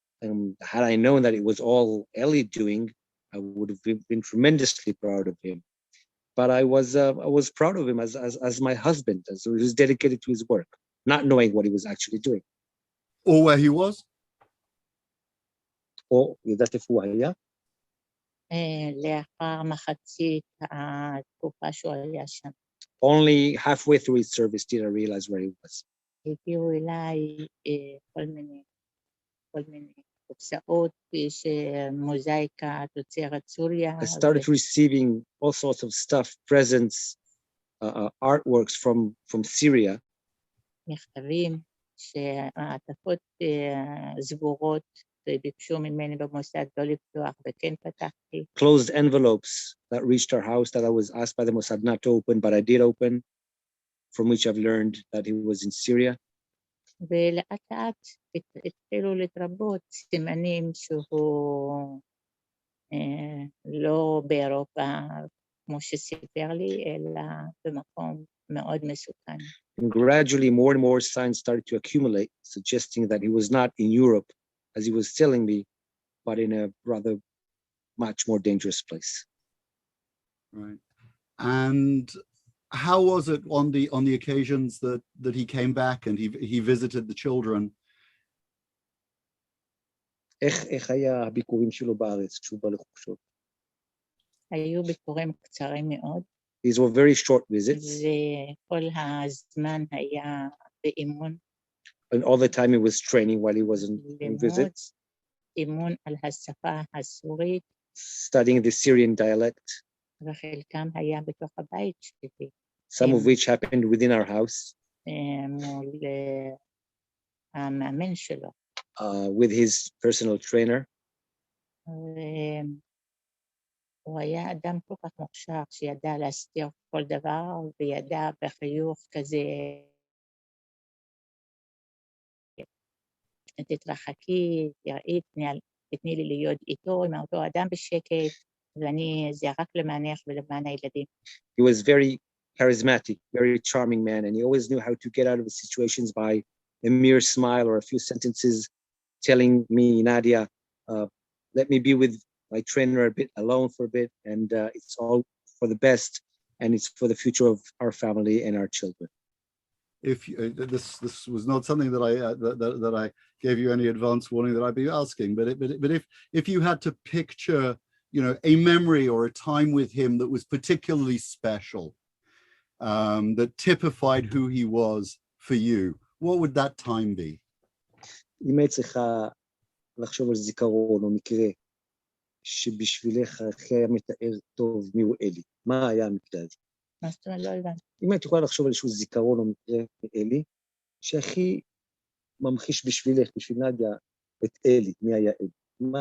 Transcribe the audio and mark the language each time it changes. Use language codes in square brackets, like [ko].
[en] And had I known that it was all Eli doing, I would have been tremendously proud of him. But I was proud of him as my husband, as he was dedicated to his work, not knowing what he was actually doing. Or where he was? [he] Or ידעת איפה הוא היה? לאחר מחצית התקופה שהוא היה שם. [en] Only halfway through his service did I realize where he was. [he] הגיעו אליי כל מיני קופסאות שמוזאיקה תוצרת סוריה. [en] I started receiving all sorts of stuff, presents, artworks from Syria. [he] מכתבים שהעטפות סגורות וביקשו ממני במוסד לא לפתוח וכן פתחתי. [en] Closed envelopes that reached our house that I was asked by the Mossad not to open, but I did open, from which I've learned that he was in Syria. [he] ולאט לאט התחילו להתרבות סימנים שהוא לא באירופה כמו שסיפר לי, אלא במקום מאוד מסוכן. [en] And gradually more and more signs started to accumulate, suggesting that he was not in Europe, as he was telling me, but in a rather much more dangerous place. Right. And how was it on the occasions that he came back and he visited the children? [he] איך היה הביקורים שלו בארץ כשהוא בא לחופשות? היו ביקורים קצרים מאוד. [en] These were very short visits. [he] וכל הזמן היה באימון. [en] And all the time he was training while he wasn't in visits. [he] אימון על השפה הסורית. [en] Studying the Syrian dialect. [he] וחלקם היה בתוך הבית שלי. [en] Some of which happened within our house. [he] מול המאמן שלו. [en] With his personal trainer. [he] הוא היה אדם כל כך מוכשר שידע להסתיר כל דבר וידע בחיוך כזה תתרחקי, תראי, תתני לי להיות איתו, עם אותו אדם בשקט, זה רק למענך ולמען הילדים. [en] He was very charismatic, very charming man, and he always knew how to get out of the situations by a mere smile or a few sentences telling me, Nadia, let me be with my trainer a bit alone for a bit, and it's all for the best, and it's for the future of our family and our children. If this was not something that I gave you any advance warning that I'd be asking, but if you had to picture, a memory or a time with him that was particularly special, that typified who he was for you, what would that time be? [he] אם היית צריכה לחשוב על זיכרון או מקרה שבשבילך הכי היה מתאר טוב מי הוא אלי, מה היה המקרה הזה? מה זאת אומרת? לא הבנתי. אם היית יכולה לחשוב על איזשהו זיכרון או מקרה מאלי, שהכי ממחיש בשבילך, בשביל נדיה, את אלי, מי היה אלי?